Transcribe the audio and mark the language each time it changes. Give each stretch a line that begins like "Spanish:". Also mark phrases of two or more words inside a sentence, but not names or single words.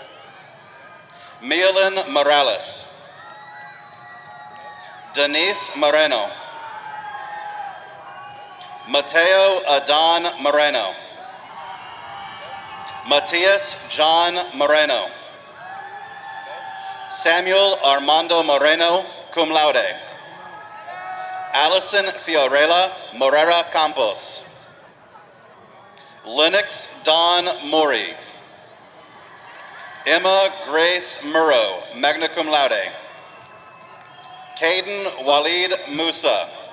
English: Mialyn Morales. Denise Moreno. Mateo Adan Moreno. Matias John Moreno. Samuel Armando Moreno,
Latin: cum laude.
English: Allison Fiorella Morera Campos. Lennox Dawn Mori. Emma Grace Murrow,
Latin: magna cum laude.
English: Caden Walid Musa.